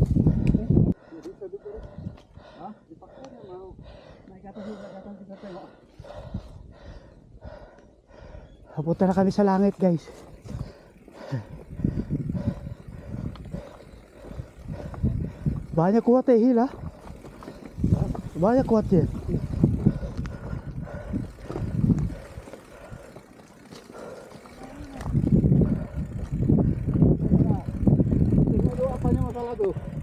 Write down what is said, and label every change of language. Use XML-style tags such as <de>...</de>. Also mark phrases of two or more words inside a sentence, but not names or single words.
<ms>Hah? Dipaksa dia mau. Naik ke atas juga, datang kita tengok.</ms> <tl>Papunta na kami sa langit guys.</tl> <ms>Banyak kuat eh hila. Banyak kuat ya. Tengok dulu apanya masalah tuh.</ms>